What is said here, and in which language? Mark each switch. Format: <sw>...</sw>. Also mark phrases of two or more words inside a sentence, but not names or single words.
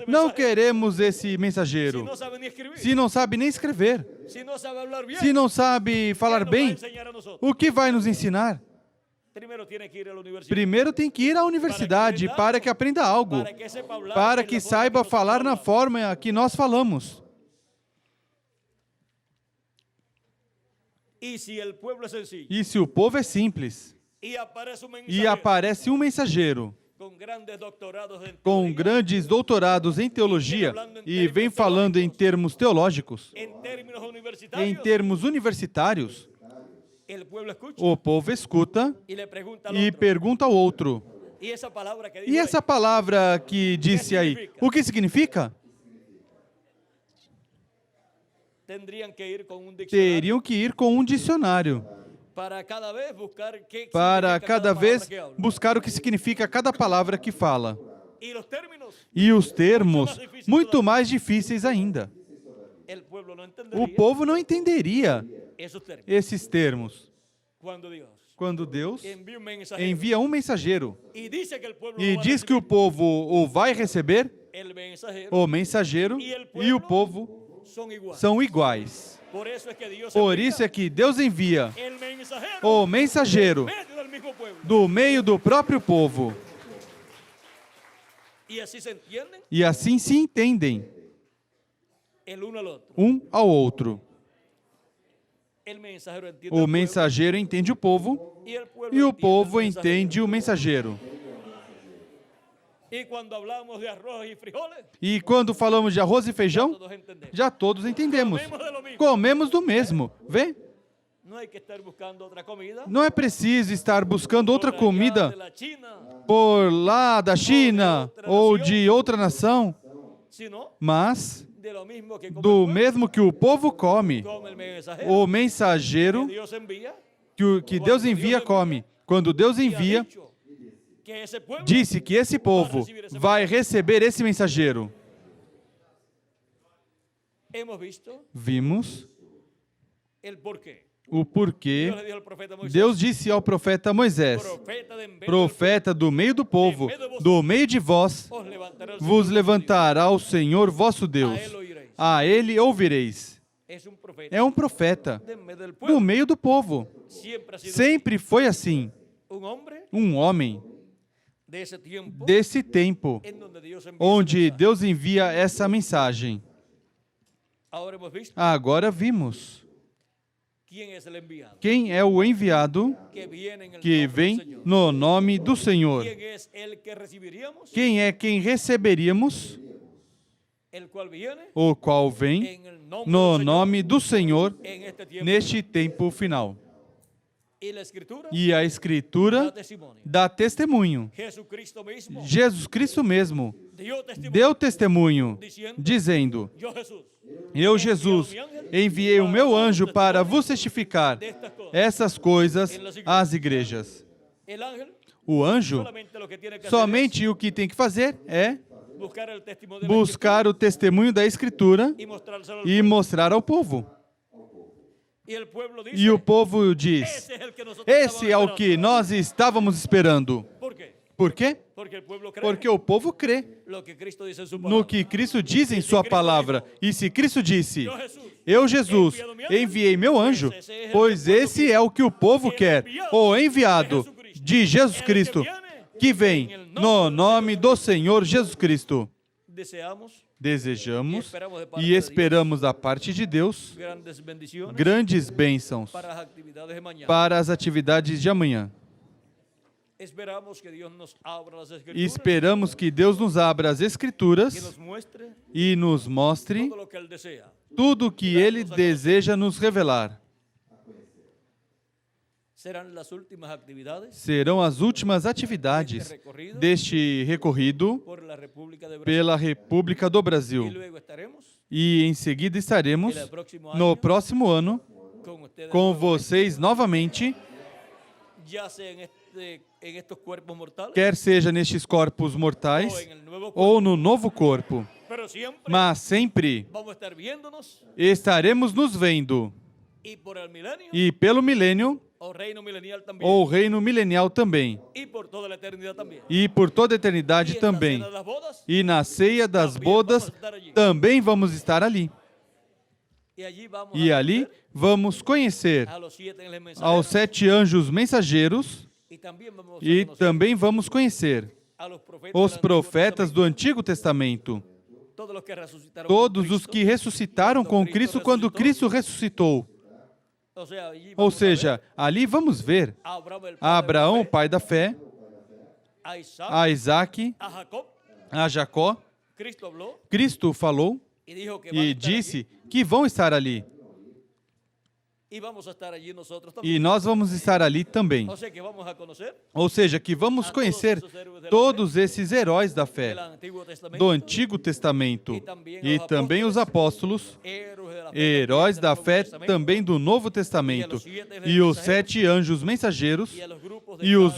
<pt>não</pt> <es>mensajero.</es> <pt>queremos esse</pt> <es>Si</es> <pt>mensageiro.</pt> <es>no sabe ni escribir,</es> <pt>Se não sabe nem escrever,</pt> <es>si no sabe hablar bien,</es> <pt>se não sabe</pt> <es>¿qué</es> <pt>falar</pt> <es>nos va a</es> <pt>bem,</pt> <es>enseñar a nosotros?</es> <pt>o que vai nos ensinar?</pt> <es>Primero tiene que ir a la universidad</es> <pt>Primeiro tem que ir à universidade para que aprenda algo,</pt> <es>para que sepa hablar</es> <pt>para</pt> <es>en</es> <pt>que</pt> <es>la forma</es> <pt>saiba</pt> <es>nosotros</es> <pt>falar na</pt> <es>hablamos.</es> <pt>forma que nós falamos.</pt> <es>Y si el pueblo es sencillo</es> <pt>E se o povo é simples</pt> <es>y aparece un</es> <pt>e</pt> <es>mensajero</es> <pt>aparece um mensageiro</pt> <es>con grandes doctorados en</es> <pt>com</pt> <es>teología,</es> <pt>grandes doutorados em teologia e vem falando em termos teológicos,</pt> <es>en términos</es> <pt>em</pt> <es>universitarios,</es> <pt>termos universitários,</pt> <es>el pueblo escucha</es> <pt>o povo escuta</pt> <es>y le pregunta al</es> <pt>e</pt> <es>otro.</es> <pt>pergunta ao outro:</pt> <es>Y esa palabra que dijo</es> <pt>e essa palavra que disse aí, o que significa?</pt> <es>tendrían que ir con un diccionario</es> <pt>Teriam que ir com um dicionário</pt> <es>para cada vez buscar qué</es> <pt>para</pt> <es>significa</es> <pt>cada</pt> <es>palabra</es> <pt>vez</pt> <es>que habla.</es> <pt>buscar o que significa cada palavra que fala.</pt> <es>Y los términos,</es> <pt>E os termos muito mais difíceis ainda.</pt> <es>el pueblo no</es> <pt>O</pt> <es>entendería</es> <pt>povo não entenderia</pt> <es>esos términos.</es> <pt>esses termos.</pt> <es>Cuando Dios</es> <pt>Quando Deus</pt> <es>envía un mensaje</es> <pt>envia um mensageiro</pt> <es>y dice que el pueblo</es> <pt>e</pt> <es>lo va a</es> <pt>diz que o</pt> <es>recibir,</es> <pt>povo o vai receber,</pt> <es>el mensajero</es> <pt>o mensageiro e o povo</pt> <es>son iguales.</es> <pt>são iguais.</pt> <es>Por eso es que Dios</es> <pt>Por</pt> <es>envía</es> <pt>isso é que Deus envia</pt> <es>el mensajero</es> <pt>o mensageiro</pt> <es>en medio del mismo pueblo.</es> <pt>do meio do próprio povo.</pt> <es>Y así se entienden</es> <pt>E assim se entendem</pt> <es>el uno al otro.</es> <pt>um ao outro.</pt> <es>El mensajero entiende</es> <pt>O</pt> <es>al pueblo</es> <pt>mensageiro entende o povo</pt> <es>y el pueblo</es> <pt>e o</pt> <es>entiende</es> <pt>povo</pt> <es>al mensajero.</es> <pt>entende o mensageiro.</pt> <es>Y cuando hablamos de arroz y frijoles,</es> <pt>E quando falamos de arroz e feijão,</pt> <es>todos entendemos.</es> <pt>já todos entendemos.</pt> <es>Comemos de lo mismo.</es> <pt>Comemos do mesmo. Vê?</pt> <es>No hay que estar buscando otra comida.</es> <pt>Não é preciso estar buscando outra</pt> <es>por allá</es> <pt>comida</pt> <es>de la China,</es> <pt>por lá da China ou de outra nação,</pt> <es>sino</es> <pt>mas</pt> <es>de lo mismo que come</es> <pt>do</pt> <es>el pueblo,</es> <pt>mesmo que o povo come,</pt> <es>come el mensajero</es> <pt>o</pt> <es>que</es> <pt>mensageiro</pt> <es>Dios envía.</es> <pt>que Deus envia come. Quando Deus</pt> <es>Y ha</es> <pt>envia,</pt> <es>dicho que ese pueblo</es> <pt>disse que esse povo vai receber esse mensageiro.</pt> <es>hemos visto</es> <pt>Vimos</pt> <es>el porquê.</es> <pt>o porquê.</pt> <es>Dios le dijo al profeta Moisés,</es> <pt>Deus disse ao profeta Moisés:</pt> <es>profeta de en medio del</es> <pt>profeta do meio do povo, do meio de vós,</pt> <es>pueblo, os levantará el</es> <pt>vos</pt> <es>Señor</es> <pt>levantará o Senhor vosso Deus.</pt> <es>A él oiréis.</es> <pt>A ele ouvireis.</pt> <es>Es un profeta</es> <pt>É um profeta</pt> <es>de en medio del</es> <pt>do</pt> <es>pueblo.</es> <pt>meio do povo.</pt> <es>Siempre ha sido</es> <pt>Sempre foi assim.</pt> <es>un hombre</es> <pt>Um homem</pt> <es>de ese tiempo</es> <pt>desse tempo,</pt> <es>en donde Dios envía ese</es> <pt>onde</pt> <es>mensaje.</es> <pt>Deus envia essa mensagem.</pt> <es>Ahora hemos visto</es> <pt>Agora vimos</pt> <es>quién es el enviado,</es> <pt>quem é o enviado</pt> <es>que viene en el</es> <pt>que</pt> <es>nombre del</es> <pt>vem</pt> <es>Señor.</es> <pt>no nome do Senhor.</pt> <es>¿Quién es el que recibiríamos?</es> <pt>Quem é quem receberíamos,</pt> <es>El cual viene</es> <pt>o qual vem</pt> <es>en el nombre</es> <pt>no</pt> <es>del Señor</es> <pt>nome do Senhor</pt> <es>en este tiempo.</es> <pt>neste tempo final.</pt> <es>Y la escritura</es> <pt>E a da Escritura</pt> <es>testimonio.</es> <pt>dá testemunho.</pt> <es>Jesucristo mismo</es> <pt>Jesus Cristo mesmo</pt> <es>dio testimonio</es> <pt>deu testemunho, dizendo:</pt> <es>yo Jesús</es> <pt>Eu, Jesus, enviei o meu anjo para vos testificar</pt> <es>destas cosas.</es> <pt>essas coisas às igrejas.</pt> <es>El ángel</es> <pt>O anjo,</pt> <es>solamente lo que tiene que hacer</es> <pt>somente o que tem que fazer é</pt> <es>es buscar el testimonio de la</es> <pt>buscar o testemunho da Escritura</pt> <es>Escritura y mostrárselo al</es> <pt>e</pt> <es>pueblo.</es> <pt>mostrar ao povo.</pt> <es>Y el pueblo dice,</es> <pt>E o povo diz:</pt> <es>ese es el que nosotros</es> <pt>Esse é o</pt> <es>estábamos</es> <pt>que</pt> <es>esperando.</es> <pt>nós estávamos esperando.</pt> <es>¿Por qué?</es> <pt>Por quê?</pt> <es>Porque el pueblo cree</es> <pt>Porque o povo crê</pt> <es>lo que Cristo dice en su</es> <pt>no</pt> <es>palabra.</es> <pt>que Cristo diz em sua palavra. E se Cristo disse:</pt> <es>Yo Jesús,</es> <pt>Eu, Jesus, enviei meu anjo, pois esse é o que o povo quer, o enviado de Jesus Cristo, que vem no nome do Senhor Jesus Cristo.</pt> <es>deseamos</es> <pt>Desejamos e esperamos da parte de Deus</pt> <es>grandes bendiciones</es> <pt>grandes bênçãos</pt> <es>para las actividades de mañana.</es> <pt>para as atividades de amanhã.</pt> <es>Esperamos que Dios nos abra las</es> <pt>E</pt> <es>escrituras</es> <pt>esperamos que Deus nos abra as</pt> <es>y</es> <pt>Escrituras</pt> <es>nos muestre</es> <pt>e nos mostre</pt> <es>todo lo que Él desea.</es> <pt>tudo o que Ele deseja nos revelar.</pt> <es>Serán las últimas actividades</es> <pt>Serão as últimas atividades deste recorrido</pt> <es>por la República de Brasil.</es> <pt>pela República do</pt> <es>Y</es> <pt>Brasil.</pt> <es>luego estaremos</es> <pt>E em seguida estaremos</pt> <es>el próximo</es> <pt>no</pt> <es>año</es> <pt>próximo ano</pt> <es>con ustedes</es> <pt>com</pt> <es>nuevamente,</es> <pt>vocês novamente,</pt> <es>ya sea en este en estos cuerpos mortales</es> <pt>quer seja nestes corpos</pt> <es>o</es> <pt>mortais</pt> <es>en el nuevo cuerpo.</es> <pt>ou no novo corpo.</pt> <es>Pero siempre</es> <pt>Mas sempre</pt> <es>vamos a estar viéndonos</es> <pt>estaremos nos vendo,</pt> <es>y por el milenio</es> <pt>e pelo milênio</pt> <es>o reino milenial también</es> <pt>ou reino milenial também,</pt> <es>y por toda la eternidad también.</es> <pt>e por toda a</pt> <es>Y</es> <pt>eternidade</pt> <es>en la</es> <pt>também.</pt> <es>cena de las bodas,</es> <pt>E na ceia das Também bodas</pt> <es>vamos estar allí.</es> <pt>também vamos estar ali.</pt> <es>y allí vamos</es> <pt>E</pt> <es>a</es> <pt>ali</pt> <es>conocer</es> <pt>vamos conhecer</pt> <es>a los 7 ángeles mensajeros</es> <pt>aos 7 anjos mensageiros</pt> <es>y también vamos a</es> <pt>e</pt> <es>conocer</es> <pt>também vamos conhecer</pt> <es>a los profetas,</es> <pt>os</pt> <es>del Antiguo</es> <pt>profetas do</pt> <es>Testamento,</es> <pt>Antigo Testamento,</pt> <es>todos los que resucitaron</es> <pt>todos</pt> <es>con</es> <pt>os</pt> <es>Cristo.</es> <pt>que ressuscitaram com Cristo quando Cristo ressuscitou.</pt> <es>O sea, allí</es> <pt>Ou</pt> <es>vamos a</es> <pt>seja, ali vamos ver</pt> <es>ver a Abraham, el padre</es> <pt>a Abraão,</pt> <es>de</es> <pt>o</pt> <es>la fe,</es> <pt>pai da fé,</pt> <es>a Isaac,</es> <pt>a Isaac,</pt> <es>a Jacob.</es> <pt>a Jacó.</pt> <es>Cristo habló</es> <pt>Cristo falou</pt> <es>y dijo que van a</es> <pt>e</pt> <es>estar</es> <pt>disse</pt> <es>allí,</es> <pt>que vão estar ali.</pt> <es>y vamos a estar allí nosotros también.</es> <pt>E nós vamos estar ali também.</pt> <es>O sea que vamos a conocer</es> <pt>Ou seja, que vamos conhecer todos esses heróis da fé</pt> <es>el Antiguo Testamento,</es> <pt>do Antigo Testamento e também os apóstolos,</pt> <es>héroes de la fe,</es> <pt>heróis</pt> <es>del</es> <pt>da</pt> <es>Nuevo</es> <pt>fé</pt> <es>Testamento,</es> <pt>também do Novo Testamento, e os 7 anjos mensageiros</pt> <es>y a los grupos de</es> <pt>e os</pt>